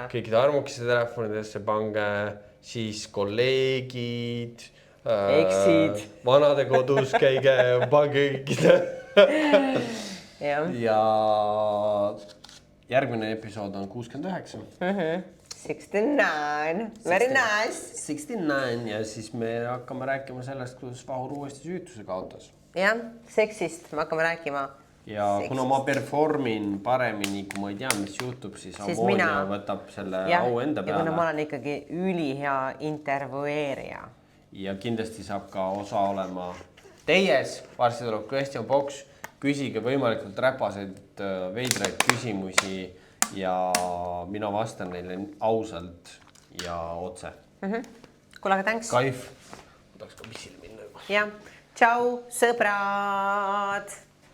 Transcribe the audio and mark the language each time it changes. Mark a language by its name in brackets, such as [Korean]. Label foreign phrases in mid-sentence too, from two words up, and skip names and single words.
[Estonian] Kõikide armukaste telefonidesse pange siis kolleegid, eksid, vanade kodus käige, pange kõikide. Ja järgmine episood on 69. 69, [English] very nice. [Estonian] 69 ja siis me hakkame rääkima sellest, kuidas Vahur uuesti süütuse kaotas. Jah, seksist me hakkame rääkima. Ja kuna ma performin paremini, kui ma ei tea, mis juhtub, siis Ammonia võtab selle au enda peale. Ja kuna ma olen ikkagi ülihea intervjueerija. Ja kindlasti saab ka osa olema teies, varsti tuleb question box, küsige võimalikult räpaseid veidraid küsimusi ja mina vastan neile ausalt ja otse. Kuule, aga thanks. Kaif. Ma tahaks ka pissile minna juba. Jah, tšau, sõbrad!